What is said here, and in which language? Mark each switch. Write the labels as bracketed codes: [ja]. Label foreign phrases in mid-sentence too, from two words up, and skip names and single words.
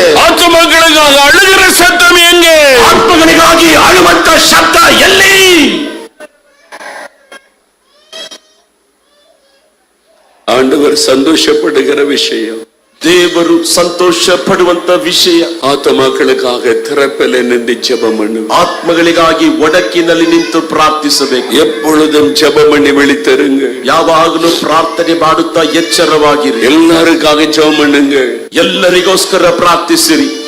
[ta] ஆத்மாக்களுக்காக அழுகிற சத்தம் எங்கே, [kn] ಆತ್ಮಗಳಿಗಾಗಿ ಅಳುವಂತ ಶಬ್ದ ಎಲ್ಲಿ? [ta] ஆண்டவர் சந்தோஷப்படுகிற விஷயம், [kn] ದೇವರು ಸಂತೋಷ ಪಡುವಂತ ವಿಷಯ, [ta] ஆத்மாக்களுக்காக திறப்பில் நின்று ஜெபம் பண்ணு, [kn] ಆತ್ಮಗಳಿಗಾಗಿ ಒಡಕಿನಲ್ಲಿ ನಿಂತು ಪ್ರಾರ್ಥಿಸಬೇಕು. [ta] எப்பொழுதும் ஜெபம் பண்ணி விழித்தருங்க, [kn] ಯಾವಾಗಲೂ ಪ್ರಾರ್ಥನೆ ಮಾಡುತ್ತಾ ಎಚ್ಚರವಾಗಿರಿ. [ta] எல்லாருக்காக ஜெபம் பண்ணுங்க, [kn] ಎಲ್ಲರಿಗೋಸ್ಕರ ಪ್ರಾರ್ಥಿಸಿರಿ.